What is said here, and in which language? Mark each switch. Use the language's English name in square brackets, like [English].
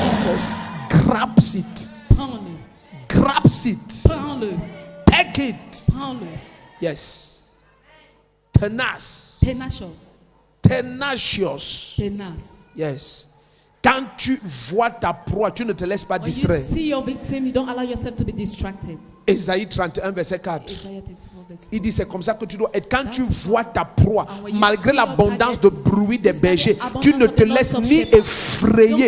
[English] chose, grabs it. [French] Prends-le. [English] Grabs it. [French] Prends-le. [English] Take it. [French] Prends-le. [English] Yes. Tenace. Tenacious. Tenacious. [French] Tenace. [English] Yes. [French] Quand tu vois ta proie, tu ne te laisses pas [English] When [French] distraire. [English] you see your victim, you don't allow yourself to be distracted. [French] Ésaïe 31, verset 4. [English] Isaiah 34, verse 4. [French] Il dit c'est comme ça que tu dois être. Quand tu vois ta proie, malgré l'abondance de bruit des bergers, tu ne te laisses ni effrayer